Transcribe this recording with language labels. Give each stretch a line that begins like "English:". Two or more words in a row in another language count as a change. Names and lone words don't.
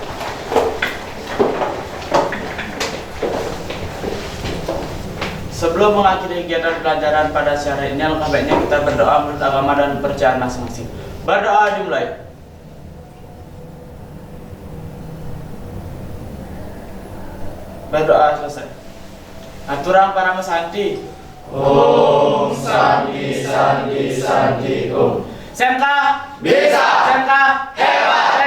Indonesian: Sebelum mengakhiri kegiatan pelajaran pada siang hari ini, alangkah baiknya kita berdoa menurut agama dan kepercayaan masing-masing. Berdoa dimulai. Berdoa selesai.
Balinese: Aturang para mesanti.
Sanskrit: Om Santi Santi Santi Om. Semka
Indonesian: Bisa. Semka Hebat.